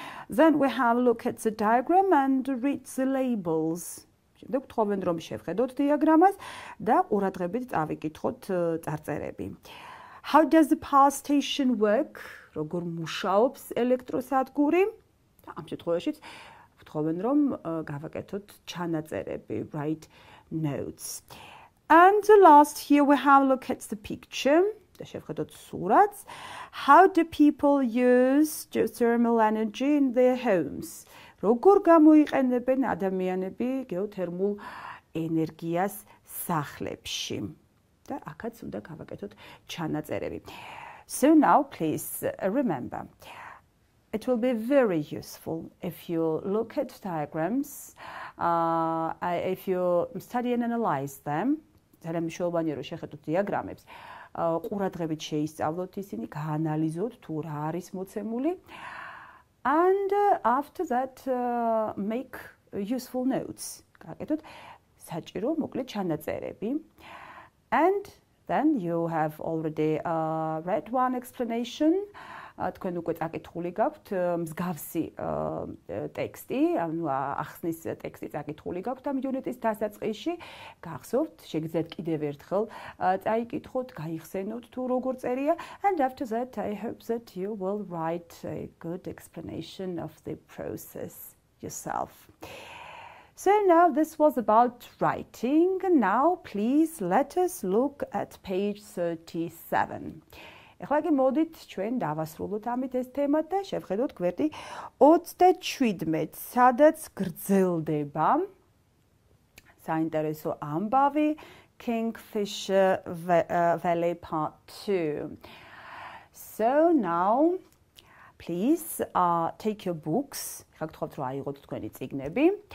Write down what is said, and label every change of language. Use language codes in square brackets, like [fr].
[en] Then we have look at the diagram and read the labels. [ka] შემდეგ ვთხოვენ რომ შევხედოთ დიაგრამას და ყურადღებით წავიკითხოთ წარწერები. [en] How does the power station work? [ka] როგორ მუშაობს ელექტროსადგური? ამ შემთხვევაშიც ვთხოვენ რომ გავაკეთოთ ჩანაწერები, [en] write notes. And the last here we have look at the picture. [ka] და შევხედოთ სურათს. [en] How do people use geothermal energy in their homes? [ka] როგორ გამოიყენებენ ადამიანები გეოთერმულ ენერგიას სახლებში? და აქაც უნდა გავაკეთოთ ჩანაწერები. [en] So now please remember, it will be very useful if you look at diagrams, if you study and analyze them. [ka] ძალიან მნიშვნელოვანია რომ შეხედოთ დიაგრამებს, ყურადღებით შეისწავლოთ ისინი, გაანალიზოთ თუ რა არის მოცემული. [en] And after that make useful notes. [ka] გააკეთოთ საჭირო მოკლე ჩანაწერები. [en] And then you have already read one explanation [ka] თქვენ უკვე წაკითხული გაქვთ მსგავსი ტექსტი, ანუ ახსნის ტექსტი წაკითხული გაქვთ ამ იუნიტის დასაწყისში. გახსოვთ, შეგიძლიათ კიდევ ერთხელ წაიკითხოთ, გაიხსენოთ თუ როგორ წერია, [en] and after that I hope that you will write a good explanation of the process yourself. So now this was about writing. Now please let us look at page 37. [ka] ეხლა კი მოდით ჩვენ დავასრულოთ ამით ეს თემა და შევხედოთ გვერდი 37, სადაც გრძელდება საინტერესო ამბავი Kingfisher Valley Part 2. [en] So now please take your books. [ka] ეხლა გთხოვთ რომ აიღოთ თქვენი წიგნები.